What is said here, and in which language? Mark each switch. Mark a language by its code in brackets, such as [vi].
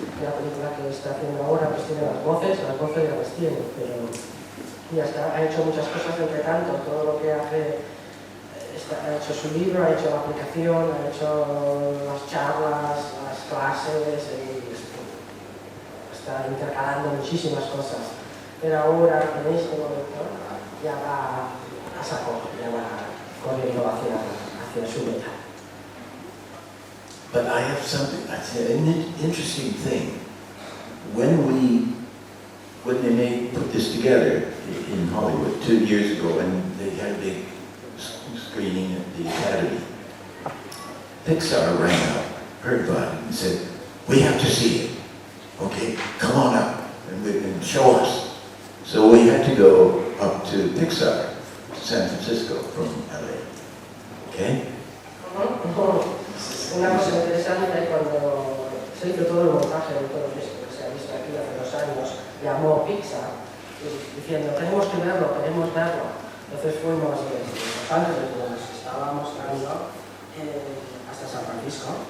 [es] La película que está haciendo ahora pues tiene las voces ya las tiene, pero ya está, ha hecho muchas cosas entre tanto, todo lo que hace, ha hecho su libro, ha hecho la aplicación, ha hecho las charlas, las clases, y está intercalando muchísimas cosas. Pero ahora, en este momento, ya va a saco, ya va corriendo hacia su meta. [en] But I have something, I say, an interesting thing. When they put this together in Hollywood 2 years ago, and they had a big screening at the Academy, Pixar rang up, heard about it, and said, "We have to see it. Okay, come on up and show us." So we had to go up to Pixar, San Francisco from LA. Okay? [es] Una cosa interesante, cuando se hizo todo el montaje de todo esto que se ha visto aquí hace 2 años, llamó Pixar diciendo, tenemos que verlo. Entonces fuimos desde Los Ángeles, donde nos estaba mostrando, hasta San Francisco.